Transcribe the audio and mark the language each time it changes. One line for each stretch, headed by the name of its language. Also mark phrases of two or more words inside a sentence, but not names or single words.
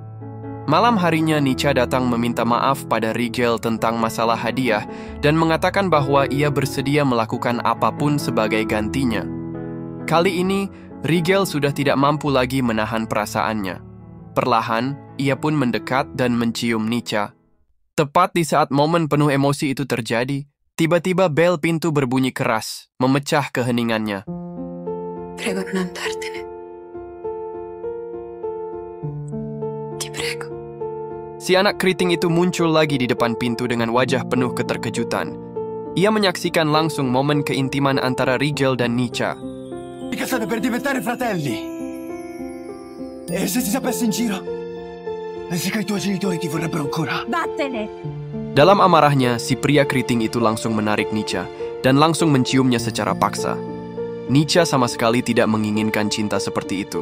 Indonesian: Malam harinya, Nica datang meminta maaf pada Rigel tentang masalah hadiah dan mengatakan bahwa ia bersedia melakukan apapun sebagai gantinya. Kali ini, Rigel sudah tidak mampu lagi menahan perasaannya. Perlahan, ia pun mendekat dan mencium Nica. Tepat di saat momen penuh emosi itu terjadi, tiba-tiba bel pintu berbunyi keras, memecah keheningannya.
Italian: Prego non andartene. Ti prego.
Indonesian: Si anak keriting itu muncul lagi di depan pintu dengan wajah penuh keterkejutan. Ia menyaksikan langsung momen keintiman antara Rigel dan Nica.
Italian: Mica state per diventare fratelli. E se ti sapessi in giro? Pensi che i tuoi genitori ti vorrebbero ancora? Vattene!
Indonesian: Dalam amarahnya, si pria keriting itu langsung menarik Nica dan langsung menciumnya secara paksa. Nica sama sekali tidak menginginkan cinta seperti itu.